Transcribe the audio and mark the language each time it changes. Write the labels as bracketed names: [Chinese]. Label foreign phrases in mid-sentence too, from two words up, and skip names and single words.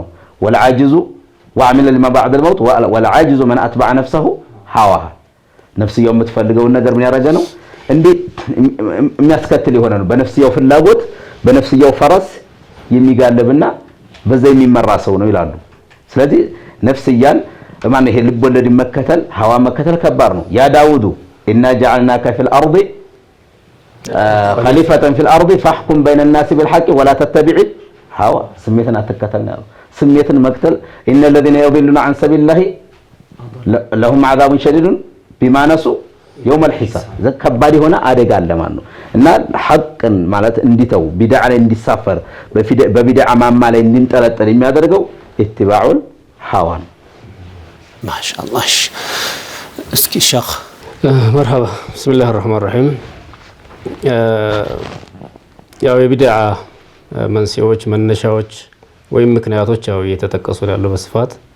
[Arabic] والعاجز وعمل لما بعد الموت والعاجز من أتبع نفسه هواها [Amharic] ነፍስያው የምትፈልገውን ነገር ምን ያደረገ ነው እንዴት የሚያስከትል የሆነ ነው። በነፍስያው ፍላጎት በነፍስያው ፈረስ የሚጋለብና በዛ የሚመራ ሰው ነው ይላሉ። ስለዚህ ነፍስያን ማን ይሄ ልቦለድ መከተል ሐዋ መከተል ከባድ ነው። [Arabic] يا داود إنا جعلناك في الأرض خليفة في الأرض فاحكم بين الناس بالحق ولا تتبع [Amharic] ሐዋ ስሜትን አትከተል ነው። ስሜትን መክተል ኢነ [Arabic] الذين يضلون عن سبيل الله لهم عذاب شديد بما نسوا يوم الحساب [Amharic] ከባድ የሆነ አደጋ አለ ማለት ነው። እና ሐቅን ማለት እንዲተው ቢድዓ ላይ እንዲሳፈር በቢድዓ ማማ ላይ እንዲንጠለጠል የሚያደርገው [Arabic] اتباع الهوى [Amharic] ነው። ማሻአላህ። እስኪ ሸኽ መርሐባ [Arabic] بسم الله الرحمن الرحيم። [Amharic] ያው የቢድዓ መንስኤዎች መነሻዎች ወይም ምክንያቶች ያው እየተጠቀሱ ያለው በስፋት